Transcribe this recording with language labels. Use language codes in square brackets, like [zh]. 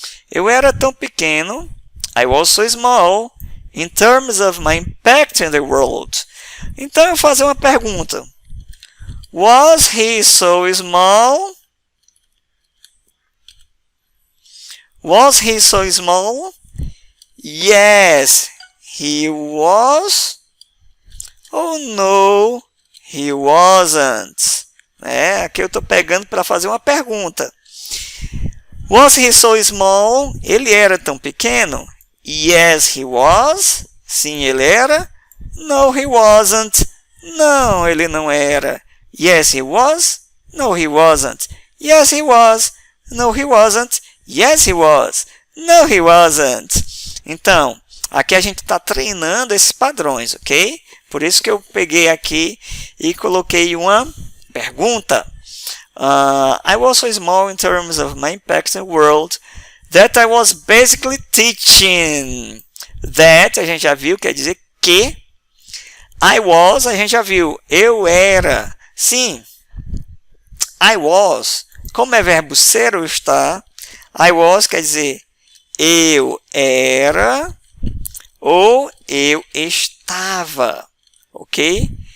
[pt] Eu era tão pequeno, [en] I was so small, in terms of my impact in the world. [pt] Então eu vou fazer uma pergunta. [en] Was he so small? Was he so small? Yes, he was. Oh no, he wasn't. [pt] Aqui eu estou pegando para fazer uma pergunta. [en] Was he so small? [pt] Ele era tão pequeno? [en] Yes, he was. [pt] Sim, ele era. [en] No, he wasn't. [pt] Não, ele não era. [en] Yes, he was. No, he wasn't. Yes, he was. No, he wasn't. Yes, he was. No, he wasn't. [pt] Então, aqui a gente está treinando esses padrões, ok? Por isso que eu peguei aqui e coloquei uma pergunta. [en] I was so small in terms of my impact in the world that I was basically teaching. [pt] That, a gente já viu, quer dizer que. I was, a gente já viu, eu era. Sim, I was, como é verbo ser ou estar, I was quer dizer eu era ou eu estava, ok?